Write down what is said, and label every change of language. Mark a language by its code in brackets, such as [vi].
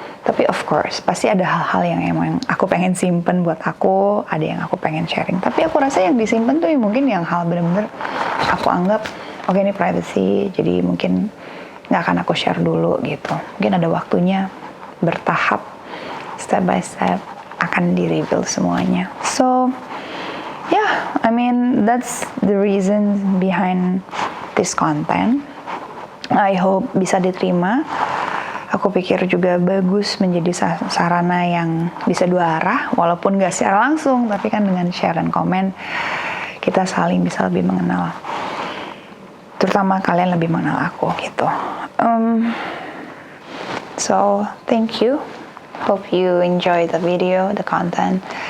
[id] Tapi of course pasti ada hal-hal yang emang aku pengen simpen buat aku, ada yang aku pengen sharing. Tapi aku rasa yang disimpan tuh mungkin yang hal bener-bener aku anggap oke, ini privacy, jadi mungkin nggak akan aku share dulu gitu. Mungkin ada waktunya, bertahap, step by step akan di-reveal semuanya. [en] So yeah, I mean that's the reason behind this content. I hope [id] bisa diterima. Aku pikir juga bagus menjadi sarana yang bisa dua arah, walaupun gak secara langsung, tapi kan dengan share dan komen kita saling bisa lebih mengenal, terutama kalian lebih mengenal aku gitu. [en] So thank you, hope you enjoy the video, the content.